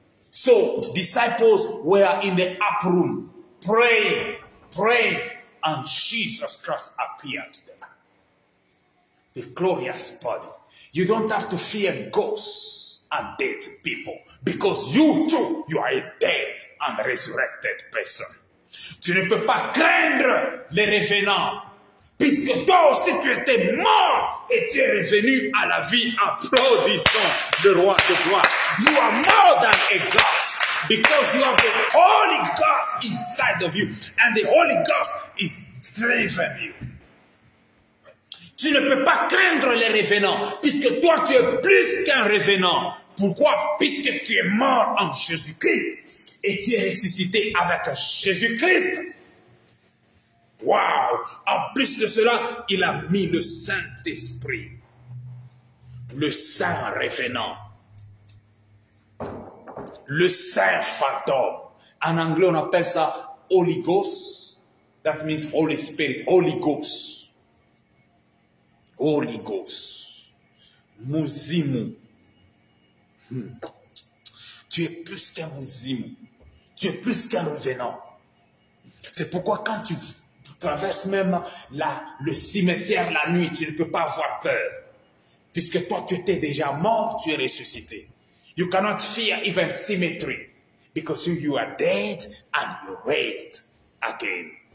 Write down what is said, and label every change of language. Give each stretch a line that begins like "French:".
English: So disciples were in the upper room, praying, and Jesus Christ appeared to them. The glorious body. You don't have to fear ghosts and dead people because you too, you are a dead and resurrected person.
French: Tu ne peux pas craindre les revenants puisque toi aussi tu étais mort et tu es revenu à la vie. Applaudissons le roi de gloire.
English: You are more than a ghost because you have the Holy Ghost inside of you and the Holy Ghost is driven you.
French: Tu ne peux pas craindre les revenants, puisque toi tu es plus qu'un revenant. Pourquoi? Puisque tu es mort en Jésus-Christ et tu es ressuscité avec Jésus-Christ. Waouh! En plus de cela, il a mis le Saint-Esprit, le Saint revenant, le Saint fantôme. En anglais, on appelle ça Holy Ghost.
English: That means Holy Spirit, Holy Ghost. Holy Ghost, Muzimu. Tu
French: tu es plus qu'un Mouzimu. Tu es plus qu'un revenant. C'est pourquoi quand tu traverses même le cimetière la nuit, tu ne peux pas avoir peur. Puisque toi, tu étais déjà mort, tu es ressuscité.
English: You cannot fear even cemetery. Because you are dead and you raised again.